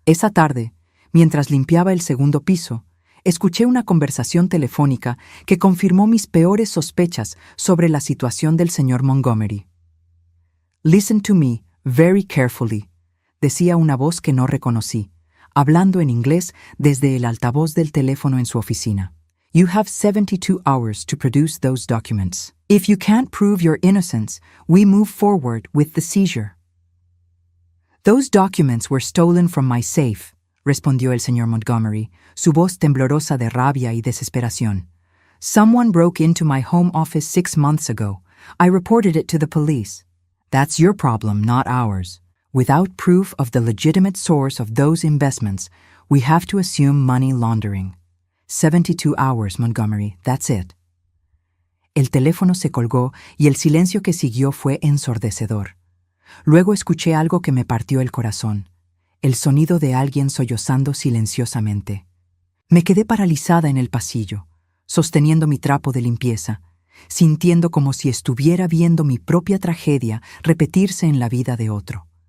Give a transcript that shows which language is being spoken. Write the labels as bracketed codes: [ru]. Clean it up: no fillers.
[es] Esa tarde, mientras limpiaba el segundo piso, escuché una conversación telefónica que confirmó mis peores sospechas sobre la situación del señor Montgomery. [en] «Listen to me very carefully», [es] decía una voz que no reconocí, hablando en inglés desde el altavoz del teléfono en su oficina. [en] «You have 72 hours to produce those documents. If you can't prove your innocence, we move forward with the seizure». «Those documents were stolen from my safe», [es] respondió el señor Montgomery, su voz temblorosa de rabia y desesperación. [en] «Someone broke into my home office 6 months ago. I reported it to the police. That's your problem, not ours. Without proof of the legitimate source of those investments, we have to assume money laundering. 72 hours, Montgomery, that's it». [es] El teléfono se colgó y el silencio que siguió fue ensordecedor. Luego escuché algo que me partió el corazón. El sonido de alguien sollozando silenciosamente. Me quedé paralizada en el pasillo, sosteniendo mi trapo de limpieza, sintiendo como si estuviera viendo mi propia tragedia repetirse en la vida de otro.